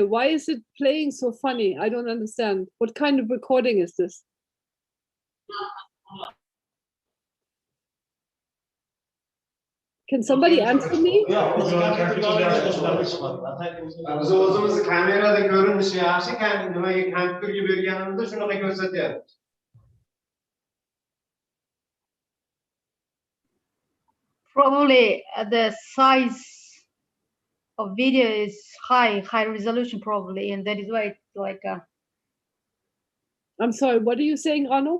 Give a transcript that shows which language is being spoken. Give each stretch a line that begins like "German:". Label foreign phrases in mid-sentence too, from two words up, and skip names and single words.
English: Why is it playing so funny? I don't understand. What kind of recording is this? Can somebody answer me?
Uzbek: Biz o'zimizni kamerada ko'rinishi yaxshi, nimaga kompyuterga berganimizda shunaqa ko'rsatyapti.
English: Probably the size of video is high resolution probably, and that is why it's like a. I'm sorry, what are you saying, Anu?